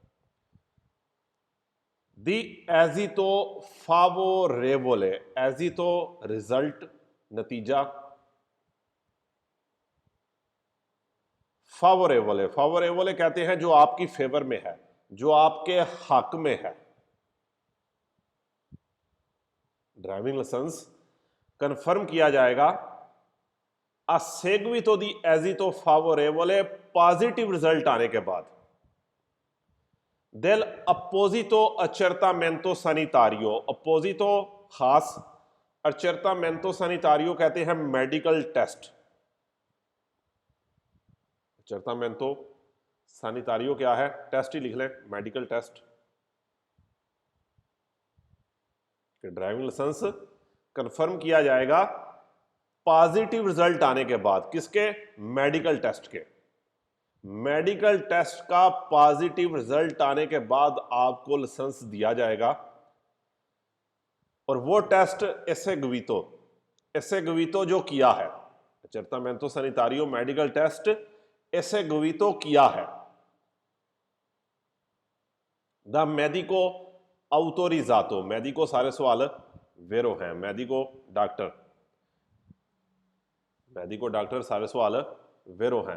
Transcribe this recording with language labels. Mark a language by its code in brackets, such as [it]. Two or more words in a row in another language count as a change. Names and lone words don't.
[it] di esito favorevole, [hi] एजितो रिजल्ट, नतीजा, फावोरेवोले, फावोरेवोले कहते हैं जो आपकी फेवर में है, जो आपके हक में है। [en] driving license [hi] कंफर्म किया जाएगा [it] a seguito di esito favorevole, [en] positive result [hi] आने के बाद। [it] del apposito accertamento sanitario, [hi] अपोजितो खास, [it] accertamento sanitario [hi] कहते हैं [en] medical test. [it] accertamento sanitario [hi] क्या है? टेस्ट ही लिख लें, [en] medical test. driving license [hi] कंफर्म किया जाएगा [en] positive result [hi] आने के बाद, किसके? [en] medical test [hi] के। [en] medical test [hi] का [en] positive result [hi] आने के बाद आपको लाइसेंस दिया जाएगा। और वो टेस्ट एसेग्वितो जो किया है, [it] accertamento sanitario [en] medical test [hi] एसेग्वितो किया है। [it] da medico autorizzato, [hi] मेडिको सारे सवाल वेरो हैं, मेडिको डॉक्टर, मेडिको डॉक्टर सारे सवाल वेरो हैं।